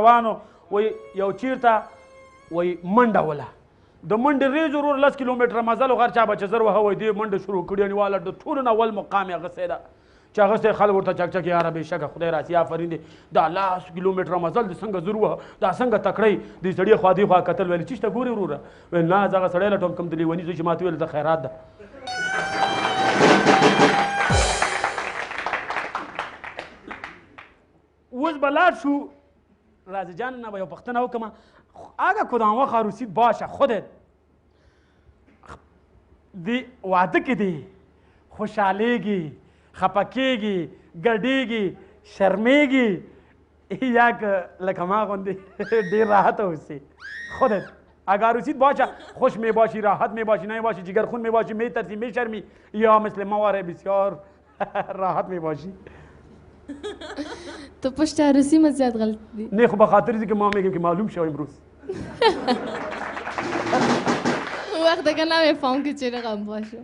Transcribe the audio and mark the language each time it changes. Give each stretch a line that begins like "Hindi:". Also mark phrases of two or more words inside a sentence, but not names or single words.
Pashto: روانو وایي یو چېرته وایي منډه وله د منډې ریز ورور 10 کیلومتره مزل و هر چا به چې زر وهه وایي دې منډه شروع کړې انواله د ټولو نه اول مقام یې اخیستی ده چې هغسې خلک ورته چک چک یاره بېشکه خدای راسي آفرین دی دا 10 کیلومتره مزل دې څنګه زر وهه دا څنګه تکړی دې سړي خوا دې خوا کتل ویل چېشته ګورې وروره ویل نه زه هغه سړی لټوم کوم د لیوني زوی چې ما ته ویل د خیرات ده. اوس به لاړ شو راځه جان نه به یو پوښتنه وکړم
Persian: اگه کدام وقت عروسیت باشه خودت
Pashto: دی واده کې دی خوشحالیږي خفه کېږي ګډېږي شرمېږي یا که لکه ما غوندې ډېر راحته اوسې
Persian: خودت اگر عروسیت باشه خوش می باشی، راحت می باشی، نمی باشی جگرخون می باشی، می ترسی، می شرمی، یا مثل مواره بسیار راحت می باشی. تو پشت عروسی ما زیاد غلط دی. نه خب بخاطر اینکه ما میگیم که معلوم شه امروز. اون وقت دیگه نمیفهم که چه رقم باشه.